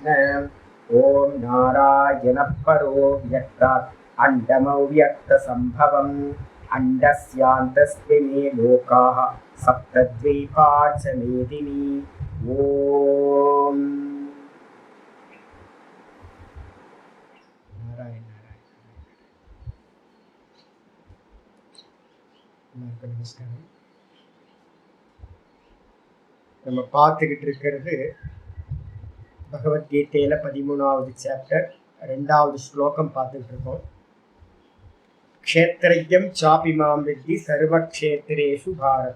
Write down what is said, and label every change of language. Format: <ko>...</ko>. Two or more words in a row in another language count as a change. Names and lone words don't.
<sa>ओम नारायण परो व्यक्तात् अण्डमव्यक्तसम्भवम् अण्डस्यान्तस्मिन् लोकाः सप्तद्वीपा च मेदिनी। ओम नारायण नारायण। नमस्कार।</sa> <ta>நம்ம பார்த்துக்கிட்டு இருக்கிறது பகவத்கீதையில 13வது சாப்டர் 2வது ஸ்லோகம் பார்த்துக்கிட்டு இருக்கோம்.</ta> <sa>क्षेत्रज्ञं चापि मां विद्धि सर्वक्षेत्रेषु भारत.</sa>